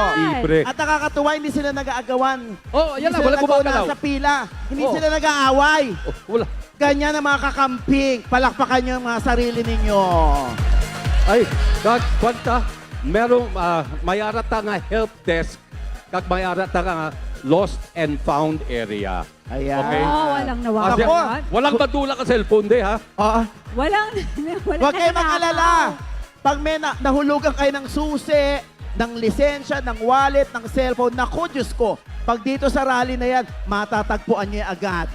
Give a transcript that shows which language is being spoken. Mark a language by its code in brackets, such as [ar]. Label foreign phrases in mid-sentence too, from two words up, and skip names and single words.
[tl] Libre. At nakakatuwa, hindi sila nag-aagawan. Yan na, Hindi wala sila gumagalaw. nag-uuna sa pila. Hindi sila nag-aaway. Wala. Ganyan ang mga kakamping. Palakpakan nyo ang mga sarili ninyo. [hil] Ay, kwanta, merong may arata nga [en] help desk, [hil] kag may arata nga [en] lost and found area. [tl] Ayan. Okay? walang nawawala. Kasi walang badula ka cellphone, ha? Walang Huwag kayo mag-alala. Pag may nahulugan kayo ng susi, ng lisensya, ng wallet, ng cellphone, naku, Diyos ko, pag dito sa rally na yan, matatagpuan nyo yan agad.